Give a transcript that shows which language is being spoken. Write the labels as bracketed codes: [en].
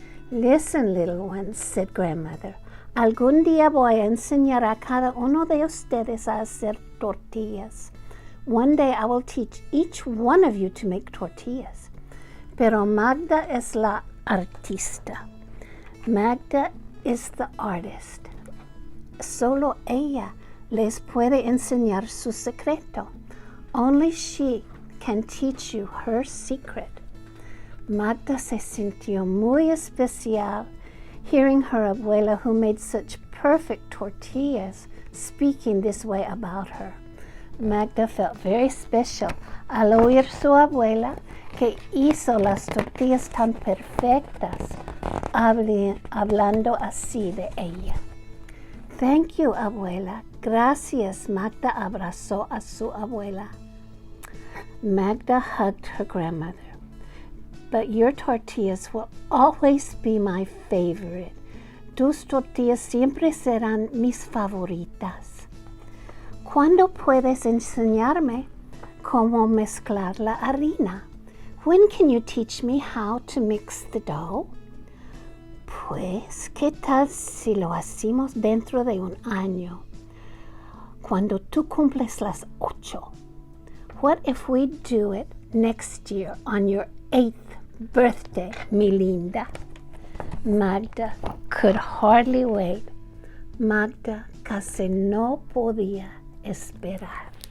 [en] Listen, little ones, said Grandmother. [es] Algún día voy a enseñar a cada uno de ustedes a hacer tortillas. [en] One day I will teach each one of you to make tortillas. [es] Pero Magda es la artista. [en] Magda is the artist. [es] Solo ella les puede enseñar su secreto. [en] Only she can teach you her secret. [es] Magda se sintió muy especial [en] hearing her abuela, who made such perfect tortillas, speaking this way about her. Magda felt very special [es] al oír su abuela que hizo las tortillas tan perfectas, hablando así de ella. [en] Thank you, [es] abuela. Gracias. Magda abrazó a su abuela. [en] Magda hugged her grandmother. But your tortillas will always be my favorite. [es] Tus tortillas siempre serán mis favoritas. ¿Cuándo puedes enseñarme cómo mezclar la harina? [en] When can you teach me how to mix the dough? [es] Pues, ¿qué tal si lo hacemos dentro de un año? Cuando tú cumples las 8. [en] What if we do it next year on your 8th birthday, [es] mi linda? [en] Magda could hardly wait. [es] Magda casi no podía esperar.